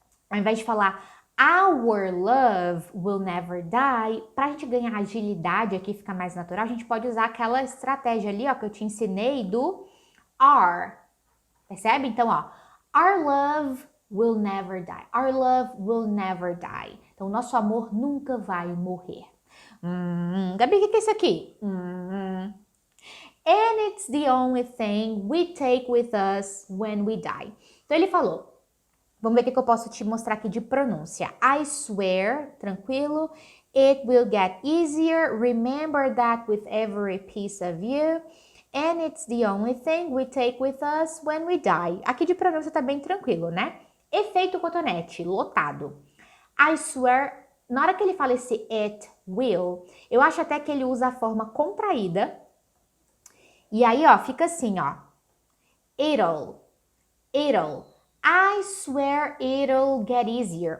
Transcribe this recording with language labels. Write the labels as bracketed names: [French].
[Portuguese] Ao invés de falar our love will never die, para a gente ganhar agilidade aqui, ficar mais natural, a gente pode usar aquela estratégia ali, ó, que eu te ensinei do are. Percebe? Então, ó, [English] our love will never die. Our love will never die. [Portuguese] Então, nosso amor nunca vai morrer. Gabi, o que é isso aqui? [English] And it's the only thing we take with us when we die. [Portuguese] Então ele falou, vamos ver o que eu posso te mostrar aqui de pronúncia. [English] I swear, [Portuguese] tranquilo. [English] It will get easier. Remember that with every piece of you. And it's the only thing we take with us when we die. [Portuguese] Aqui de pronúncia tá bem tranquilo, né? Efeito cotonete, lotado. [English] I swear, [Portuguese] na hora que ele fala esse [English] it will, [Portuguese] eu acho até que ele usa a forma contraída E aí, ó, fica assim, ó. It'll. [English] I swear it'll get easier.